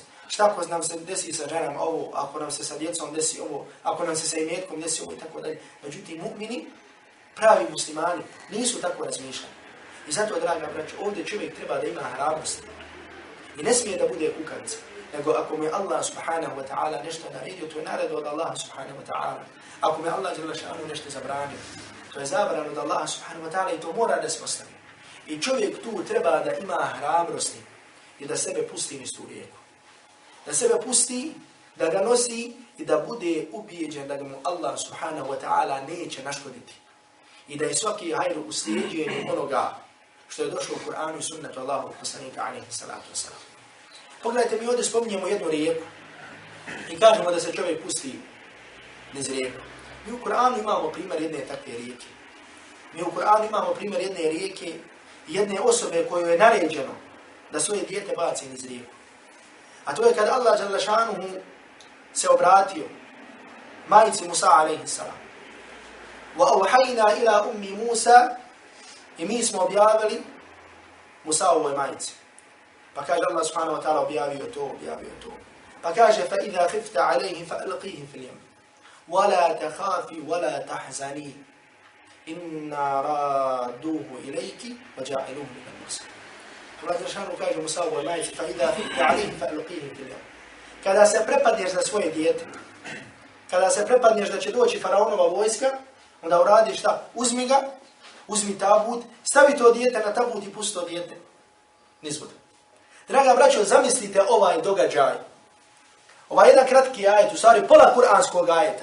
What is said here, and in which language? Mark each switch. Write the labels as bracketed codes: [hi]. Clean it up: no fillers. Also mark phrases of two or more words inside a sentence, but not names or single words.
[bs] Šta ako nam se desi sa ženama ovo, ako nam se sa djecom desi ovo, ako nam se sa imetkom desi ovo i tako dalje. Međutim, mu'mini, pravi muslimani, nisu tako razmišljali. I zato, draga braćo, ovdje čovjek treba da ima hrabrost. I ne smije da bude kukavica. Nego ako mi Allah [ar] سبحانه وتعالى [bs] nešto naredio, to je naredo od Allaha [ar] سبحانه وتعالى. [bs] Ako mi Allah dželešanu nešto zabranio, to je zabran od Allaha [ar] سبحانه وتعالى [bs] i to mora da se ostavi. I čovjek tu treba da ima hrabrosti i da sebe pusti niz tu rijeku. Da sebe pusti, da ga nosi i da bude ubijeđen da ga mu Allah [ar] سبحانه وتعالى [bs] neće naškoditi. I da je svaki hajr u slijedjenju onoga što je došlo u Kur'anu i sunnetu Allahu poslanika [ar] عليه الصلاة والسلام. [bs] Pogledajte, mi ovdje spominjemo jednu rijeku i kažemo da se čovjek pusti niz rijeku. Mi u Kur'anu imamo primjer jedne takve rijeke. Mi u Kur'anu imamo primjer jedne rijeke, jedne osobe kojoj je naređeno da svoje dijete baci niz rijeku. A to je kada Allah [ar] جل شأنه [bs] se obratio majici Musa [ar] عليه السلام. وأوحينا إلى أم موسى, [bs] i mi smo objavili Musaovoj majici. Pa kaže Allah [ar] سبحانه وتعالى [bs] objavio to. Pa kaže [ar] فإذا خفت عليه فألقيه في اليم. ولا تخافي ولا تحزني. إنا رادوه إليك وجاعلوه من المرسلين. Allah dželle [bs] kaže Musaovoj majici [ar] فإذا خفت عليه فألقيه في اليم. [bs] Kada se prepadneš za svoje dijete, kada se prepadneš da će doći faraonova vojska, onda uradiš šta? Uzmi ga, uzmi tabut, stavi to dijete na tabut i pusti to dijete niz vodu. Draga braćo, zamislite ovaj događaj. Ovaj jedan kratki ajet, u stvari pola kuranskog ajeta.